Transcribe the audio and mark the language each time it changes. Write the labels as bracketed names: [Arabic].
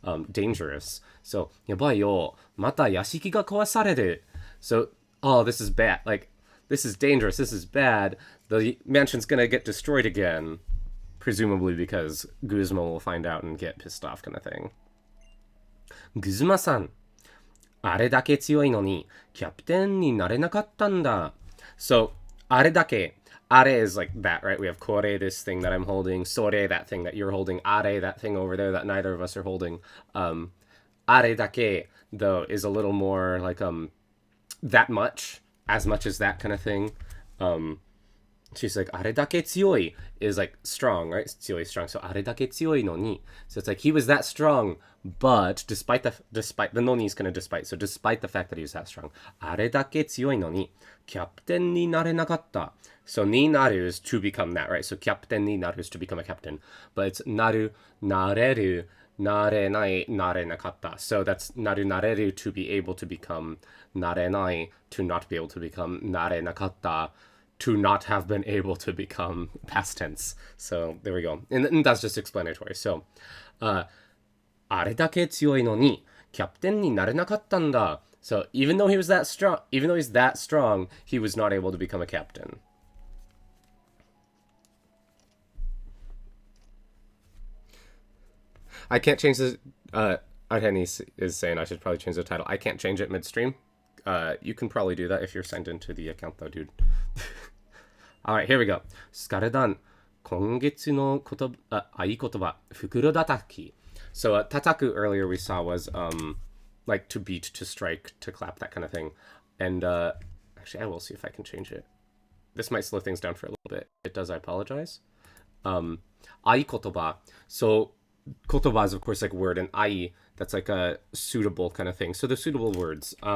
[Japanese] Dangerous. So yabai yo. Mata yashiki ga kowasareru. [English] So, oh, this is bad. Like, this is dangerous. This is bad. The mansion's gonna get destroyed again. Presumably because Guzma will find out and get pissed off kind of thing. Guzma-san. [Japanese] あれだけ強いのに、キャプテンになれなかったんだ. [English] So, あれだけ.Are is like that, right? We have kore, this thing that I'm holding. Sore, that thing that you're holding. Are, that thing over there that neither of us are holding. Are dake, though, is a little more like, that much. As much as that kind of thing. She's like, [Japanese] あれだけ強い [English] is like strong, right? [Japanese] 強い strong. So, あれだけ強いのに. [English] So it's like, he was that strong, but despite the noni is kind of despite. So despite the fact that he was that strong. [Japanese] あれだけ強いのに、キャプテンになれなかった. [English] So, になる is to become that, right? So, キャプテンになる is to become a captain. [Japanese] But it's なる、なれる, なれない、なれなかった. [English] So that's なる、なれる to be able to become なれない to not be able to become なれなかった to not have been able to become past tense. So there we go. And that's just explanatory. [Japanese] So, あれだけ強いのにキャプテンになれなかったんだ. [English] So even though he's that strong, he was not able to become a captain. I can't change the Arheni is saying I should probably change the title. I can't change it midstream. You can probably do that if you're signed into the account though, dude. Alright, here we go. [Japanese] スカルダン、今月の合言葉、袋叩き. [English] So, tataku earlier we saw was, like to beat, to strike, to clap, that kind of thing. And, actually, I will see if I can change it. This might slow things down for a little bit. It does, I apologize. 合言葉. So, 言葉 is, of course, like word, and ai, that's like a suitable kind of thing. So, the suitable words.